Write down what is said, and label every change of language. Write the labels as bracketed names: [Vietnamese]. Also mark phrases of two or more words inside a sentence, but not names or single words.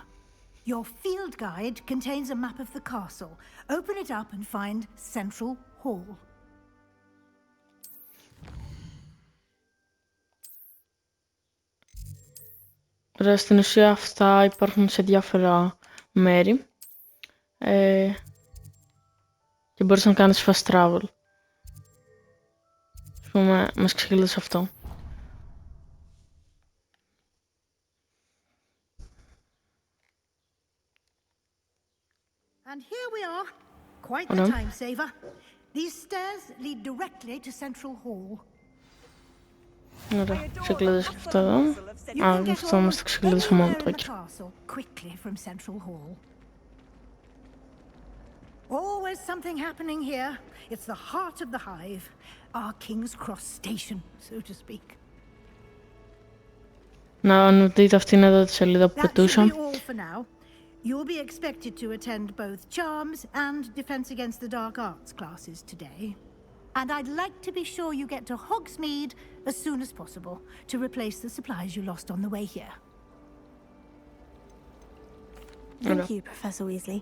[English] Your field guide contains a map of the castle. Open it up and find Central Hall. [Greek] Ρε, στην ουσία αυτά υπάρχουν σε διάφορα μέρη και μπορείς να κάνεις [English] fast travel. [Greek] Ας πούμε, μας ξεκινήσει αυτό. [English] And here we are. Quite the time saver. These stairs lead directly to Central Hall. [Greek] Ωραία, ξεκλείδωσε και αυτό εδώ. Α, αυτό όμως το ξεκλείδωσα μόνο το εκεί. [English] Always something happening here. It's the heart of the hive, our King's Cross station, so to speak. [Greek] Να δείτε αυτήν εδώ τη σελίδα που πετούσα. [English] You'll be expected to attend both Charms and Defense Against the Dark Arts classes today. And I'd like to be sure you get to Hogsmeade as soon as possible to replace the supplies you lost on the way here. Thank you, Professor Weasley.